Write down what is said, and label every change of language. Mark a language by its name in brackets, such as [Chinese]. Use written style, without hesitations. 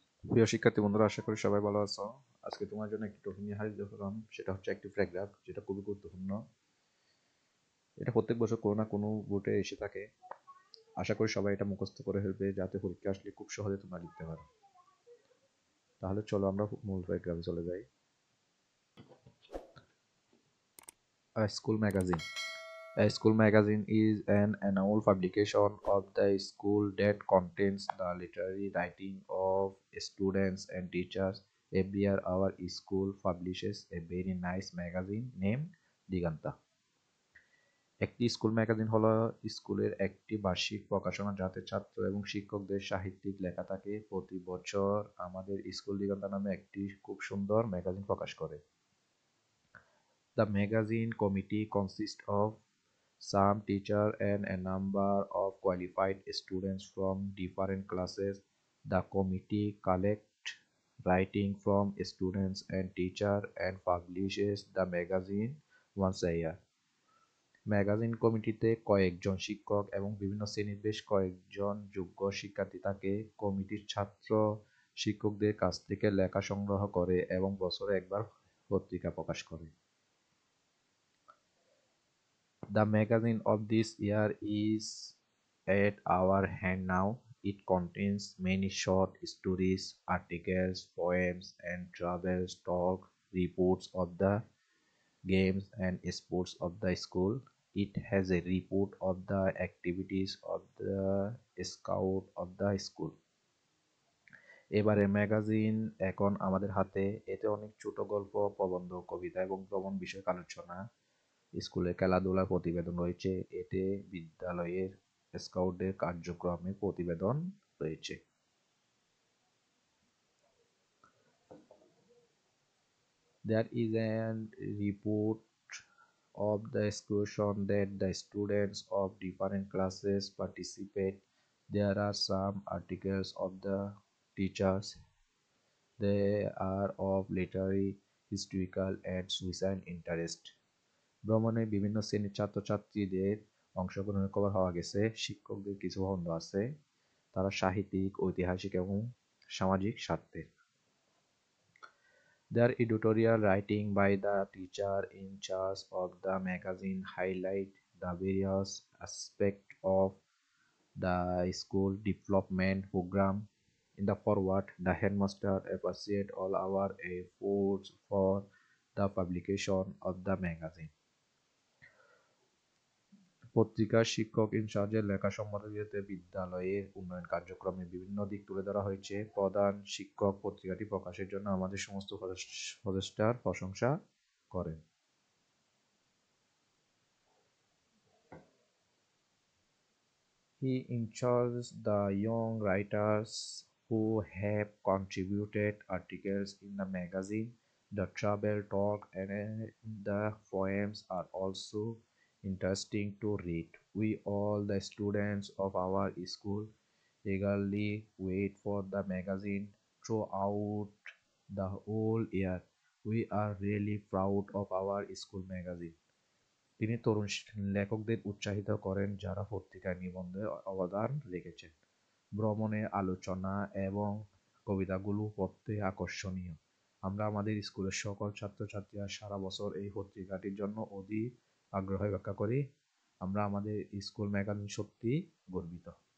[Bangla] প্রিয় শিক্ষার্থী বন্ধুরা, আশা করি সবাই ভালো আছো। আজকে তোমার জন্য একটি টপিক নিয়ে হাজির হলাম, সেটা হচ্ছে অ্যাক্টিভ প্যারাগ্রাফ, যেটা খুবই গুরুত্বপূর্ণ। এটা প্রত্যেক বছর কোনো না কোনো বোর্ডে এসে থাকে। আশা করি সবাই এটা মুখস্থ করে ফেলবে, যাতে পরীক্ষা আসলে খুব সহজে তোমরা লিখতে পারো। তাহলে চলো আমরা মূল প্যারাগ্রাফে চলে যাই। [English] School magazine. A school magazine is an annual publication of the school that contains the literary writing of students and teachers. Every year, our school publishes a very nice magazine named Diganta. [Bangla] একটি school magazine হলো স্কুলের একটি বার্ষিক প্রকাশনা, যাতে ছাত্র এবং শিক্ষকদের সাহিত্যিক লেখা থাকে। প্রতি বছর আমাদের স্কুল দিগন্তা নামে একটি খুব সুন্দর ম্যাগাজিন প্রকাশ করে। [English] The magazine committee consists of some teachers and a number of qualified students from different classes. The committee collects writing from students and teachers and publishes the magazine once a year. [Bangla] Magazine কমিটিতে কয়েকজন শিক্ষক এবং বিভিন্ন শ্রেণীর বেশ কয়েকজন যোগ্য শিক্ষার্থী থাকে। কমিটির ছাত্র শিক্ষকদের কাছ থেকে লেখা সংগ্রহ করে এবং বছরে একবার পত্রিকা প্রকাশ করে। [English] The magazine of this year is at our hand now. It contains many short stories, articles, poems, and travel talk, reports of the games and sports of the school. It has a report of the activities of the scout of the school. [Bangla] এবারে magazine এখন আমাদের হাতে। এতে অনেক ছোট গল্প, প্রবন্ধ, কবিতা এবং ভ্রমণ বিষয়ক আলোচনা, স্কুলে খেলাধুলার প্রতিবেদন রয়েছে। এতে বিদ্যালয়ের স্কাউটদের কার্যক্রমের প্রতিবেদন রয়েছে। [English] There is a report of the excursion that the students of different classes participate. There are some articles of the teachers. They are of literary, historical, and social interest. [Bangla] ভ্রমণে বিভিন্ন শ্রেণীর ছাত্রছাত্রীদের অংশগ্রহণের খবর পাওয়া গেছে। শিক্ষকদের কিছু বন্ধ আছে, তারা সাহিত্যিক, ঐতিহাসিক এবং সামাজিক স্বার্থের। [English] Their editorial writing by the teacher in charge of the magazine highlight the various aspects of the school development program. In the forward, the headmaster appreciates all our efforts for the publication of the magazine. [Bangla] পত্রিকার শিক্ষক ইনচার্জের লেখা সম্পাদকীয়তে বিদ্যালয়ের উন্নয়ন কার্যক্রমের বিভিন্ন দিক তুলে ধরা হয়েছে। প্রধান শিক্ষক পত্রিকাটি প্রকাশের জন্য আমাদের সমস্ত প্রচেষ্টার প্রশংসা করেন। [English] He encourages the young writers who have contributed articles in the magazine. The travel talk and the poems are also interesting to read. We all, the students of our school, eagerly wait for the magazine throughout the whole year. We are really proud of our school magazine. [Bangla] তিনি তরুণ লেখকদের উৎসাহিত করেন, যারা পত্রিকায় নিবন্ধে অবদান রেখেছেন। ভ্রমণে আলোচনা এবং কবিতাগুলো পড়তে আকর্ষণীয়। আমরা আমাদের স্কুলের সকল ছাত্রছাত্রীরা সারা বছর এই পত্রিকাটির জন্য অধিক আগ্রহ ব্যাখ্যা করি। আমরা আমাদের স্কুল ম্যাগাজিন সত্যি গর্বিত।